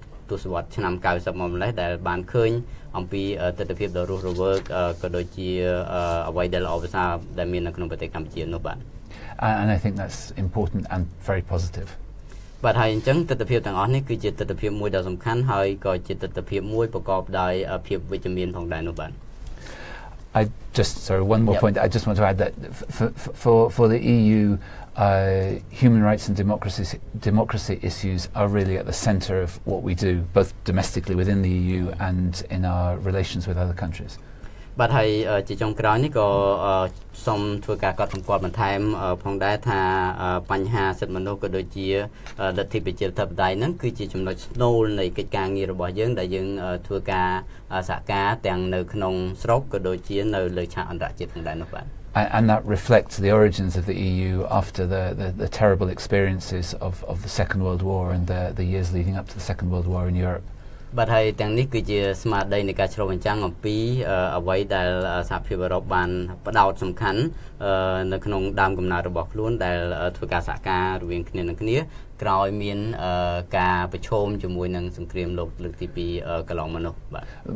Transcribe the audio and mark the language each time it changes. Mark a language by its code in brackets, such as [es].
[km] ទស្សវត្សឆ្នាំ90មកម្លេះដែលបានឃើញអំពីទស្សនវិជ្ជាដ៏រស់រវើកក៏ដូចជាអ្វីដែលល្អប្រសើរដែលមាននៅក្នុងប្រទេសកម្ពុជានោះបាទ [en] And I think that's important and very positive. [km] បាទហើយអញ្ចឹងទស្សនវិជ្ជាទាំងអស់នេះគឺជាទស្សនវិជ្ជាមួយដ៏សំខាន់ហើយក៏ជាទស្សនវិជ្ជាមួយប្រកបដោយភាពវិជ្ជមានផងដែរនោះបាទ [en] one more point. I just want to add that for the EU, human rights and democracy issues are really at the centre of what we do, both domestically within the EU and in our relations with other countries. [km] បាទហើយជាចុងក្រោយនេះក៏សូមធ្វើការកត់សម្គាល់បន្ថែមផងដែរថាបញ្ហាសិទ្ធិមនុស្សក៏ដូចជាលទ្ធិប្រជាធិបតេយ្យហ្នឹងគឺជាចំណុចស្នូលនៃកិច្ចការងាររបស់យើងដែលយើងធ្វើការសហការទាំងនៅក្នុងស្រុកក៏ដូចជានៅលើឆាកអន្តរជាតិផងដែរនោះបាទ [en] And that reflects the origins of the EU after the terrible experiences of the Second World War and the years leading up to the Second World War in Europe. [km] បាទហើយទាំងនេះគឺជាស្មារតីនៃការឆ្លុះបញ្ចាំងអំពីអ្វីដែលសហភាពអឺរ៉ុបបានផ្ដោតសំខាន់នៅក្នុងដើមកំណើតរបស់ខ្លួនដែលធ្វើការសហការរវាងគ្នានឹងគ្នាក្រោយមានការប្រឈមជាមួយនឹងសង្គ្រាមលោកលើកទី2កន្លងមកនោះបាទ